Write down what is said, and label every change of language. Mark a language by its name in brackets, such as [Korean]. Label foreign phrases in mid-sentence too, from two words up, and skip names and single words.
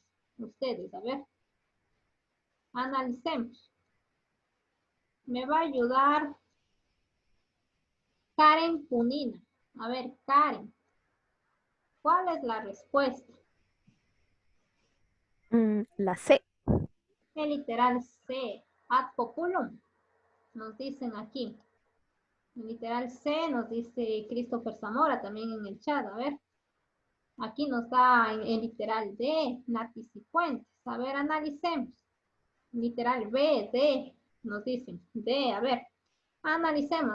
[Spanish] Ustedes, a ver. Analicemos. Me va a ayudar Karen Punina. A ver, Karen. ¿Cuál es la respuesta? La C. El literal C. [Latin] Ad populum. [Spanish] Nos dicen aquí. El literal C nos dice Christopher Zamora también en el chat. A ver. Aquí nos da el literal D. Nati Cifuentes. A ver, analicemos. Literal B, D. Nos dicen D. A ver. Analicemos.